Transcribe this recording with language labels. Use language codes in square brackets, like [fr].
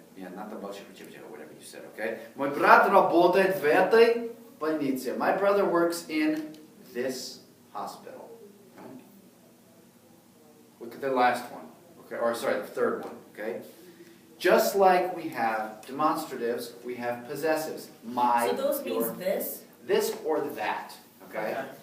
[en] Yeah, not the Bolshevik, whatever you said, okay? [ru] Мой брат работает в этой больнице. [en] My brother works in this hospital. Right? Look at the last one. Okay, or sorry, the third one, okay? Just like we have demonstratives, we have possessives. My, So those your, means this? this or that, okay?